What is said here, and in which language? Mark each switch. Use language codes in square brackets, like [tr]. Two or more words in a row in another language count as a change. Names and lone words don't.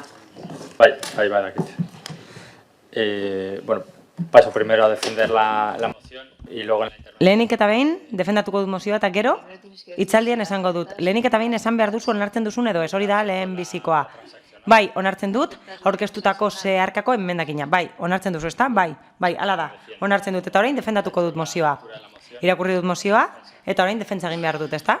[eu] Bai, badakit. [es] Bueno, paso primero a defender la moción y luego en la intervención. [eu] Lehenik eta behin, defendatuko dut mozioa eta gero, hitzaldian esango dut. Lehenik eta behin esan behar duzu onartzen duzun edo ez hori da lehen bizikoa. Bai, onartzen dut, aurkeztutako zeharkako enmendakina. Bai, onartzen duzu, ezta? Bai, hala da. Onartzen dut eta orain defendatuko dut mozioa. Irakurri dut mozioa eta orain defentsa egin behar dut, ezta?